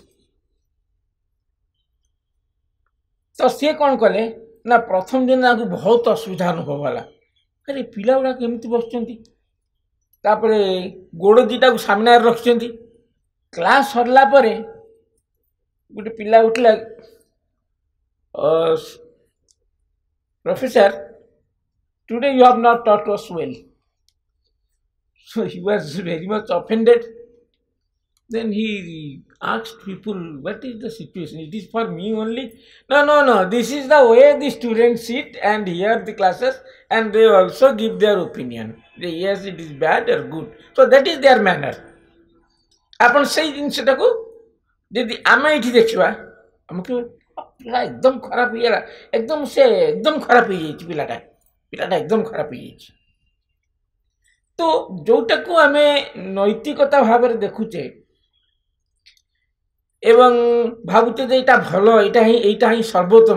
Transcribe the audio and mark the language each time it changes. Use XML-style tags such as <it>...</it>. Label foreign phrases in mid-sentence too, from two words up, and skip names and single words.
<or>ତ ସିଏ କ'ଣ କଲେ ନା, ପ୍ରଥମ ଦିନ ତାଙ୍କୁ ବହୁତ ଅସୁବିଧା ଅନୁଭବ ହେଲା। ଆରେ ପିଲା ଗୁଡ଼ାକ ଏମିତି ବସୁଛନ୍ତି, ତାପରେ ଗୋଡ଼ ଦୁଇଟାକୁ ସାମ୍ନାରେ ରଖିଛନ୍ତି। କ୍ଲାସ୍ ସରିଲା ପରେ ଗୋଟେ ପିଲା ଉଠିଲା,</or> <en>Professor, today you have not taught us well. So he was very much offended. Then he asked people, what is the situation? It is for me only? No. This is the way the students sit and hear the classes, and they also give their opinion. Yes, it is bad or good. So that is their manner.</en> <or>ଆପଣ ସେଇ ଜିନିଷଟାକୁ ଯଦି ଆମେ ଏଇଠି ଦେଖିବା, ଆମକୁ ପିଲା ଏକଦମ ଖରାପ ହେଇଗଲା, ଏକଦମ ଖରାପ ହେଇଯାଇଛି, ପିଲାଟା ଏକଦମ ଖରାପ ହେଇଯାଇଛି। ତ ଯୋଉଟାକୁ ଆମେ ନୈତିକତା ଭାବରେ ଦେଖୁଛେ ଏବଂ ଭାବୁଛେ ଯେ ଏଇଟା ଭଲ, ଏଇଟା ହିଁ ସର୍ବୋତ୍ତମ।</or>